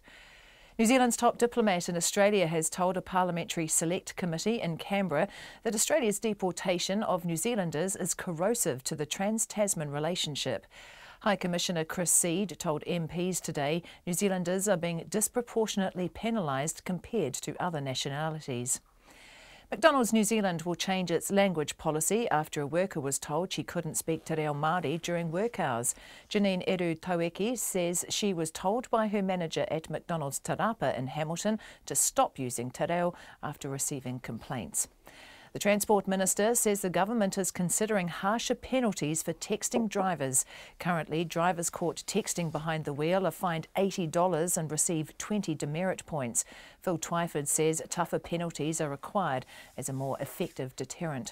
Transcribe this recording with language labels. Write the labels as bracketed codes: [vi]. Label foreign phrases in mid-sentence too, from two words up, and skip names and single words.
[en] New Zealand's top diplomat in Australia has told a parliamentary select committee in Canberra that Australia's deportation of New Zealanders is corrosive to the trans-Tasman relationship. High Commissioner Chris Seed told MPs today New Zealanders are being disproportionately penalised compared to other nationalities. McDonald's New Zealand will change its language policy after a worker was told she couldn't speak te reo Māori during work hours. Janine Edu Taueki says she was told by her manager at McDonald's Te Rapa in Hamilton to stop using te reo after receiving complaints. The Transport Minister says the government is considering harsher penalties for texting drivers. Currently, drivers caught texting behind the wheel are fined $80 and receive 20 demerit points. Phil Twyford says tougher penalties are required as a more effective deterrent.